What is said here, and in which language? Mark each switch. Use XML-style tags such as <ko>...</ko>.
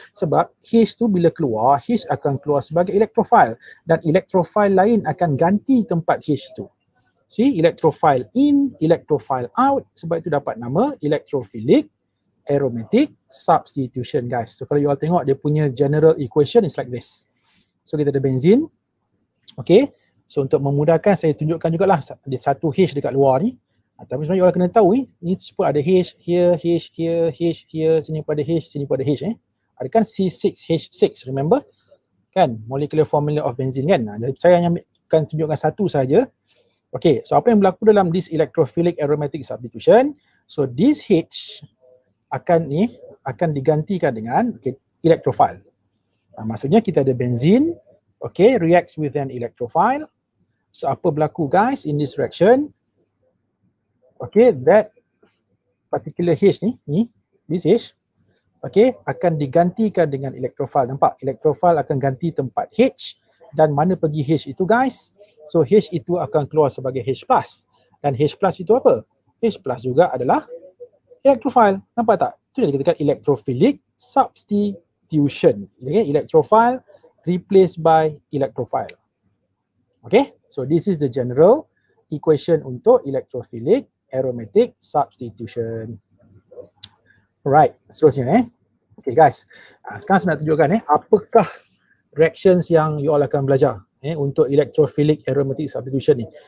<ms>Sebab H tu bila keluar, H akan keluar sebagai electrophile dan electrophile lain akan ganti tempat H tu.</ms> <en>See, electrophile in, electrophile out.</en> <ms>Sebab itu dapat nama</ms> <en>electrophilic aromatic substitution, guys. So kalau you all</en> <ms>tengok dia punya</ms> <en>general equation is like this.</en> <ms>So kita ada benzene. Okay. So untuk memudahkan saya tunjukkan jugalah ada satu H dekat luar ni. Tapi sebenarnya you all kena tahu ni sebab ada H here, H here, H here, sini pun ada H, sini pun ada H. Ada kan C6H6, remember? Kan molecular formula of benzene kan. Jadi saya hanya akan tunjukkan satu saja. Okay, so apa yang berlaku dalam this electrophilic aromatic substitution? So this H akan digantikan dengan electrophile. Maksudnya kita ada benzene, okay,</ms> <en>reacts with an electrophile. So</en> <ms>apa berlaku,</ms> <en>guys, in this reaction?</en> <ms>Okay,</ms> <en>that particular H</en> <ms>ni, this H, okay, akan digantikan dengan electrophile. Nampak? Electrophile akan ganti tempat H dan mana pergi H itu, guys? So H itu akan keluar sebagai H+. Dan H+ itu apa? H+ juga adalah electrophile. Nampak tak? Itu yang dikatakan electrophilic substitution. Okay?</ms> <en>Electrophile replaced by electrophile. Okay? So this is the general equation untuk electrophilic aromatic substitution.</en> <ms>Right, seterusnya Okay guys, sekarang saya nak tunjukkan apakah reactions yang you all akan belajar untuk electrophilic aromatic substitution ni.</ms>